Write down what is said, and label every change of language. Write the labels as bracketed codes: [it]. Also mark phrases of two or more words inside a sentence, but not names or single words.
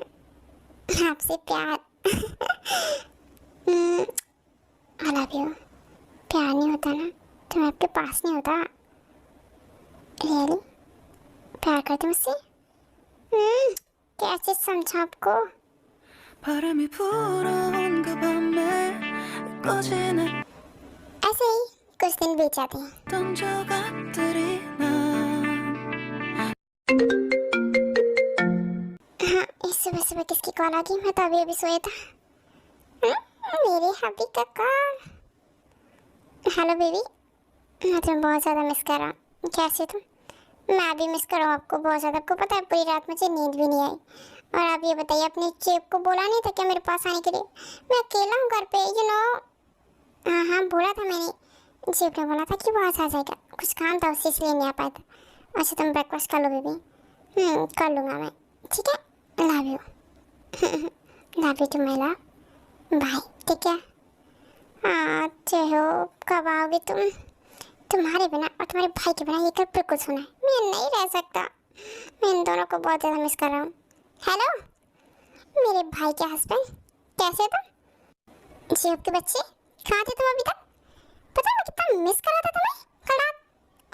[hi] आपसे प्यार [en] I love you. [hi] प्यार नहीं होता ना, तो मैं आपके पास नहीं होता। रियली प्यार करते मुझसे? कैसे समझा आपको? [ko] 바람이 불어온 그 밤에 꺼지는 [hi] ऐसे ही कुछ दिन बीत जाते हैं। [ko] 조각들이 난 [hi] हाँ, इस सुबह सुबह किसकी कॉल आ गई? मैं तो अभी अभी सोया था। मेरे हबी का कॉल। [en] hello baby, [hi] मैं तुम्हें बहुत ज़्यादा मिस कर रहा हूँ। कैसे तुम? मैं भी मिस कर रहा हूँ आपको बहुत ज़्यादा। आपको पता है पूरी रात मुझे नींद भी नहीं आई। और आप ये बताइए, अपने चेप को बोला नहीं था क्या मेरे पास आने के लिए? मैं अकेला हूँ घर पे, [en] you know. [hi] हाँ हाँ, बोला था मैंने। चेप ने बोला था कि वो आज आ जाएगा। कुछ काम था उससे, इसलिए नहीं आ पाया था। अच्छा तुम ब्रेकफास्ट कर लो बेबी। कर लूँगा मैं, ठीक है? [en] love you. love you too my love. bye, [hi] ठीक है? हाँ चलो, कब आओगे तुम? तुम्हारे बिना और तुम्हारे भाई के बिना ये घर बिल्कुल सुना है। मैं नहीं रह सकता। मैं इन दोनों को बहुत ज़्यादा मिस कर रहा हूँ। हेलो मेरे भाई के हस्बैंड, कैसे हो तुम? जी आपके बच्चे कहाँ थे तुम अभी तक? पता है मैं कितना मिस कर रहा था तुम्हें कल रात।